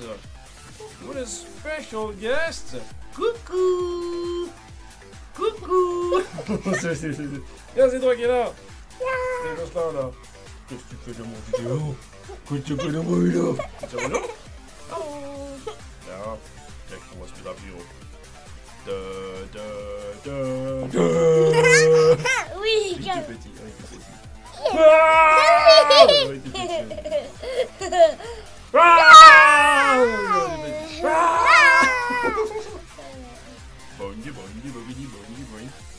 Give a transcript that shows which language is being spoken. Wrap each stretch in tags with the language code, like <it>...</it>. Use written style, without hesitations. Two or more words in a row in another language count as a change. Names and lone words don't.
<en>What a special guest!</en> <fr>Coucou! Coucou! C'est toi qui es là! C'est juste là. Qu'est-ce que tu fais de mon vidéo? Qu'est-ce que tu fais de mon vidéo? Tu vas là?</fr> <nl>Oh! Ja, kijk hoe was dat hier.</nl> <fr>Oui, petit, petit. Bongi, bongi, bongi, bongi, bongi.</fr>